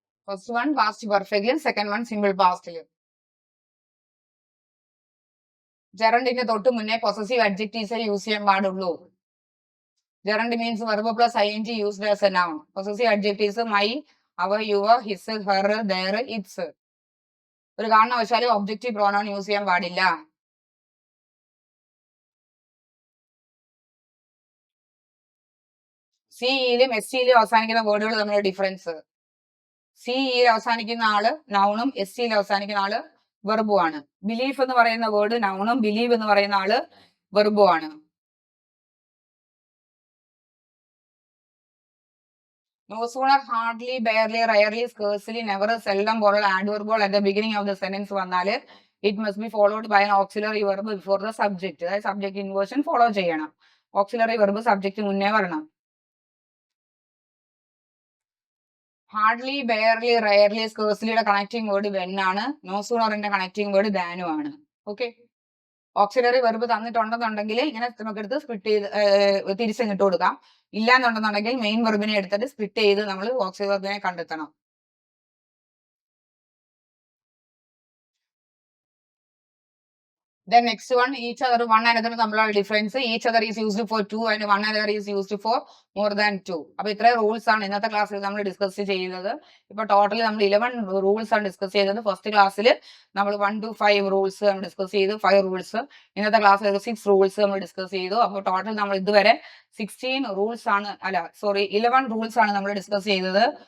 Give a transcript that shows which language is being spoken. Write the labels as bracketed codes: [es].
[ml] First one past പെർഫെക്റ്റിലും second one simple പാസ്റ്റിലും. ജെറണ്ടിന്റെ തൊട്ട് മുന്നേ possessive adjectives use ചെയ്യാൻ പാടുള്ളൂ. [en] Gerund means verb plus ing used as a noun. Possessive adjectives my, our, your, his, her, their, its. [ml] ഒരു കാരണവശാലും objective pronoun use ചെയ്യാൻ പാടില്ല. സിഇയിലും എസ്-യിലും അവസാനിക്കുന്ന വേർഡുകൾ തമ്മിലുള്ള ഡിഫറൻസ്. സിഇയിൽ അവസാനിക്കുന്ന ആള് നൗണും എസ്-യിൽ അവസാനിക്കുന്ന ആള് വെർബുമാണ്. ബിലീഫ് എന്ന് പറയുന്ന വേർഡ് നൗണും ബിലീവ് എന്ന് പറയുന്ന ആള് വെർബുമാണ്. [en] No sooner, hardly, barely, rarely, scarcely, never, seldom പോലുള്ള adverb at the beginning of the sentence വന്നാല് it must be followed by an auxiliary verb before the subject. [ml] അതായത് subject inversion follow ചെയ്യണം. auxiliary verb subject മുന്നേ വരണം. Hardly, barely, rarely, സ്കേഴ്സ്ലിയുടെ connecting word when ആണ്. No സൂണറിന്റെ connecting word ദാനു ആണ്. Okay, auxiliary verb തന്നിട്ടുണ്ടെന്നുണ്ടെങ്കിൽ ഇങ്ങനെ നമുക്ക് എടുത്ത് സ്പ്ലിറ്റ് ചെയ്ത് തിരിച്ചിട്ട് കൊടുക്കാം. ഇല്ലാന്നുണ്ടെന്നുണ്ടെങ്കിൽ മെയിൻ വെർബിനെ എടുത്തിട്ട് സ്പ്ലിറ്റ് ചെയ്ത് നമ്മൾ ഓക്സിലറി വെർബിനെ കണ്ടെത്തണം. [en] Then next one, each other, one another തമ്മിലുള്ള difference. each other is used for two and one another is used for more than two. [ml] അപ്പൊ ഇത്രയും റൂൾസ് ആണ് ഇന്നത്തെ ക്ലാസ്സിൽ നമ്മൾ ഡിസ്കസ് ചെയ്യുന്നത്. ഇപ്പൊ ടോട്ടലി നമ്മൾ 11 റൂൾസ് ആണ് ഡിസ്കസ് ചെയ്തത്. ഫസ്റ്റ് ക്ലാസ്സിൽ നമ്മൾ 1 to 5 റൂൾസ് നമ്മൾ ഡിസ്കസ് ചെയ്തു, 5 റൂൾസ്. ഇന്നത്തെ ക്ലാസ്സിൽ 6 റൂൾസ് നമ്മൾ ഡിസ്കസ് ചെയ്തു. അപ്പോൾ ടോട്ടൽ നമ്മൾ ഇതുവരെ 16 റൂൾസ് ആണ്, അല്ല സോറി 11 റൂൾസ് ആണ് നമ്മൾ ഡിസ്കസ് ചെയ്തത്.